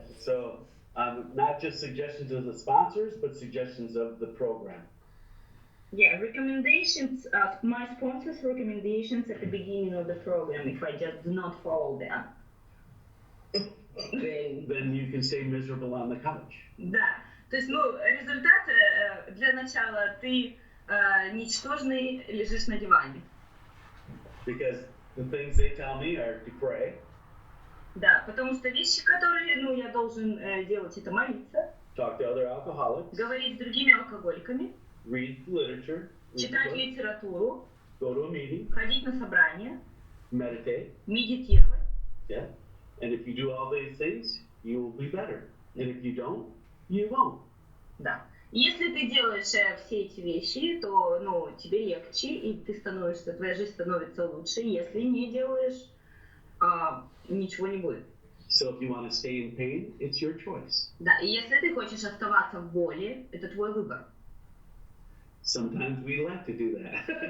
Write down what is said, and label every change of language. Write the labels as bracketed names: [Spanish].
[English] So, not just suggestions of the sponsors, but suggestions of the program. Yeah, recommendations, my sponsors' recommendations at the beginning of the program, if I just do not follow them, Then you can stay miserable on the couch. [Russian] Да, то есть, ну, результат для начала, ты ничтожный лежишь на диване. [English] Because the things they tell me are to pray. [Russian] Да, потому что вещи, которые, ну, я должен делать, это молиться, [English] Talk to other alcoholics. [Russian] говорить с другими алкоголиками, [English] Read literature. [Russian] читать литературу, [English] Go to a meeting. [Russian] ходить на собрания, [English] Meditate. [Russian] медитировать. [English] Yeah. And if you do all these things, you will be better. And if you don't, you won't. [Russian] Да. Если ты делаешь все эти вещи, то, ну, тебе легче, и ты становишься, твоя жизнь становится лучше. Если не делаешь, ничего не будет. [English] So if you want to stay in pain, it's your choice. [Russian] Да, и если ты хочешь оставаться в боли, это твой выбор. [English] Sometimes we like to do that.